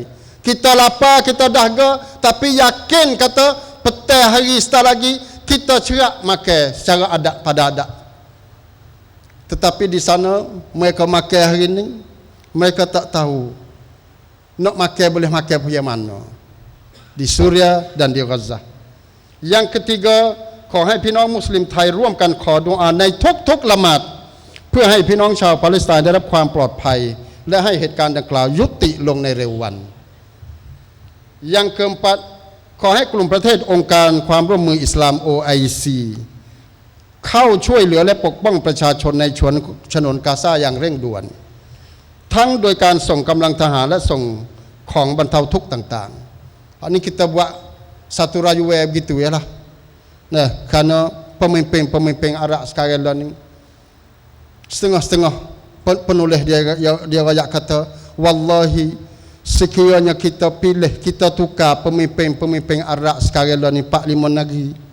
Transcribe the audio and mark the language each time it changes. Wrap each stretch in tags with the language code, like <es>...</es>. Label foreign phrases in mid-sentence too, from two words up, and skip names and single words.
<ms>Kita lapar, kita dahaga, tapi yakin kata petang hari setelah lagi kita cerak makan secara adat pada adat. Tetapi di sana mereka makan hari ini, mereka tak tahu nak makan boleh makan punya mana, di Suria dan di Gaza. Yang ketiga,</ms> <th>ขอให้พี่น้องมุสลิมไทยร่วมกันขอดุอาในทุกๆละหมาดเพื่อให้พี่น้องชาวปาเล สไตน์ได้รับความปลอดภัยและให้เหตุการณ์ดังกล่าวยุติลงในเร็ววัน</th> <ms>Yang keempat,</ms> <th>ขอให้กลุ่มประเทศองค์การความร่วมมืออิสลาม OIC เข้าช่วยเหลือและปกป้องประชาชนในฉนวนกาซาอย่างเร่งด่วนทั้งโดยการส่งกำลังทหารและส่งของบรรเทาทุกข์ต่างๆ อันนี้</th> <ms>kita buat satu rayuan begitu ya lah. Kerana pemimpin Arab sekarang ni setengah-setengah penulis dia rakyat kata, wallahi sekiranya kita pilih, kita tukar pemimpin Arab sekarang ni 4-5 negeri.</ms>